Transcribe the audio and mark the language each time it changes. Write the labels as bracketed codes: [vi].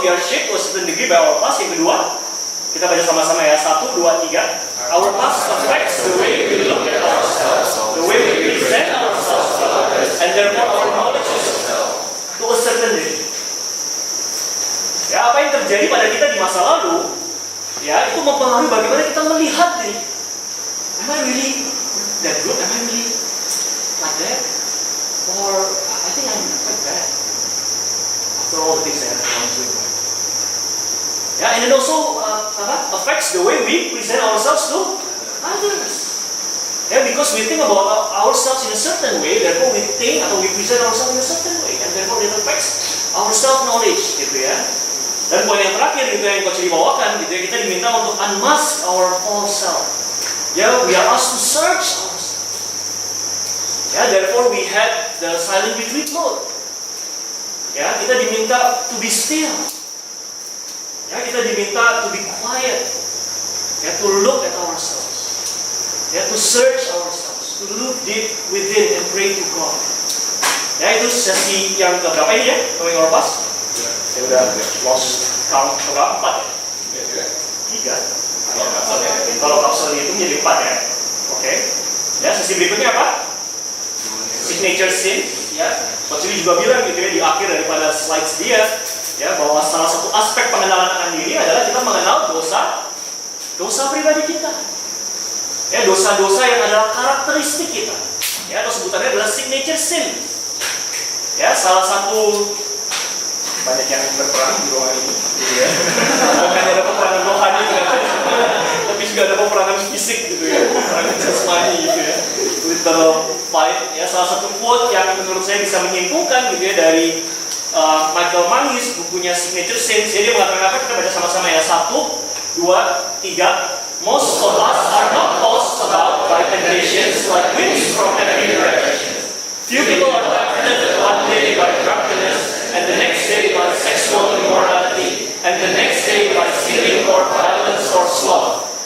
[en] We are shaped to a certain degree by our past. [id] Yang kedua, kita baca sama-sama ya, 1, 2, 3. [en] Our past affects the way we look at ourselves, the way we present ourselves to others, and therefore our knowledge is to a certain degree. [id] Ya, apa yang terjadi pada kita di masa lalu, ya, itu mempengaruhi bagaimana kita melihat diri. [en] Am I really that good? Am I really like that? Or I think I'm quite bad after all the things I have gone through. Yeah, and it also affects the way we present ourselves to others. Yeah, because we think about ourselves in a certain way, therefore we think [id] atau [en] we present ourselves in a certain way, and therefore it affects our self-knowledge, gitu ya. [id] Dan poin yang terakhir gitu yang Coach dibawakan, gitu ya, kita diminta untuk [en] unmask our false self. Yeah, we are asked to search ourselves. Yeah, therefore we had the silent retreat mode. Ya, [id] kita diminta [en] to be still. Ya, kita diminta to be quiet, ya, to look at ourselves, ya, to search ourselves, to look deep within and pray to God. [id] Ya, itu sesi yang keberapa ini ya, knowing our past? Saya udah [en] lost count [id] keberapa, 4 ya? 3. Kalau kapsul itu menjadi 4 ya. Oke. Ya, sesi berikutnya apa? Signature sin. Ya, Coach juga bilang gitu ya di akhir daripada slides dia. Ya, bahwa salah satu aspek pengenalan akan diri adalah kita mengenal dosa pribadi kita. Ya, dosa-dosa yang adalah karakteristik kita. Ya, atau sebutannya adalah signature sin. Ya, salah satu banyak yang berperan di ruangan ini, gitu ya. Bukan ada peperangan rohani gitu, tapi juga ada peperangan fisik gitu ya, peperangan jasmani gitu ya. [en] Literal fight. [id] Ya, salah satu quote yang menurut saya bisa menyimpulkan gitu ya dari Michael Mangis, bukunya Signature Sins. Jadi dia mengatakan apa? Kita baca sama-sama ya. 1, 2, 3. [en] Most of us are not tossed about by temptations like winds from every direction. Few people are tempted one day by drunkenness, and the next day by sexual immorality, and the next day by stealing or violence or sloth.